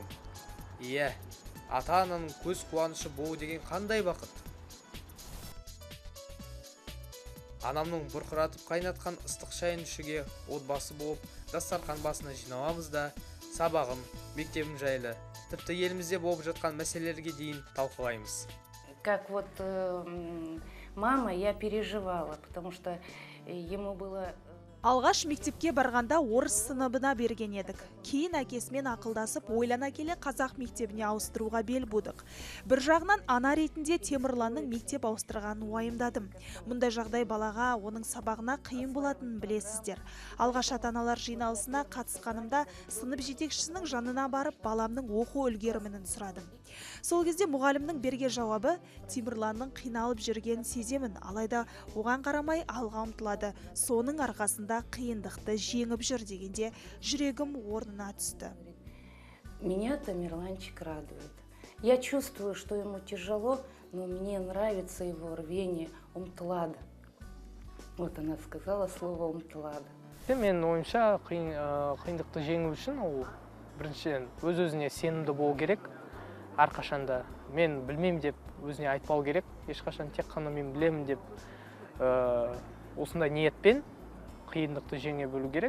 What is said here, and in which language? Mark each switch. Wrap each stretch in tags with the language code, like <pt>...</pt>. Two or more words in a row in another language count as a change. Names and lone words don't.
<kk>Иә, ата-ананың көз қуанышы болу деген қандай бақыт. анамның бұрқыратып қайнатқан ыстық шайын ішуге отбасы болып дастархан басына жиналамыз да сабағым, мектебім жайлы, тіпті елімізде болып жатқан мәселелерге дейін талқылаймыз.</kk> <ru>Как вот мама, я переживала, потому что ему было...</ru> <kk>Алғаш мектепке барғанда орыс сыныбына берген едік. Кейін әкесімен ақылдасып, ойлана келе қазақ мектебіне ауыстыруға бел будық. Бір жағынан ана ретінде Темірланның мектеп ауыстырғанын уайымдадым. Мұндай жағдай балаға, оның сабағына қиын болатынын білесіздер. Алғаш ата-аналар жиналысына қатысқанымда сынып жетекшісінің жанына барып, баламның оқу үлгерімін сұрадым. Сол кезде мұғалімнің берген жауабы Темірланның қиналып жүргенін сеземін, алайда оған қарамай алға ұмтылады. Соның арқасында қиындықты жеңіп жүр дегенде жүрегім орнына түсті.</kk> <ru>Меня Тамерланчик радует. Я чувствую, что ему тяжело, но мне нравится его рвение, умтлады. Вот она сказала слово умтлады.</ru> <kk>Мен ойымша қиындықты жеңу үшін ол біріншіден өз-өзіне сенімді болу керек. Әрқашанда мен білмеймін деп өзіне айтпау керек. Ешқашан тек қана мен білемін деп осындай ниетпен қиындықты жеңе білу керек.</kk>